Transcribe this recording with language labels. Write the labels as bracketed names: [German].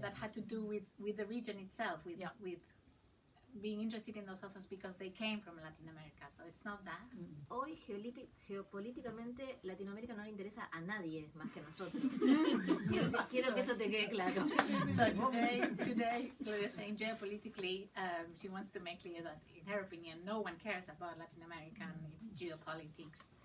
[English] That had to do with the region itself, with being interested in those authors because they came from Latin America. So it's not that. [Spanish] Hoy geopolíticamente Latinoamérica no le interesa a nadie más que a nosotros. quiero que eso te quede claro. [English] So today, Claudia is saying geopolitically, she wants to make clear that, in her opinion, no one cares about Latin America and its geopolitics.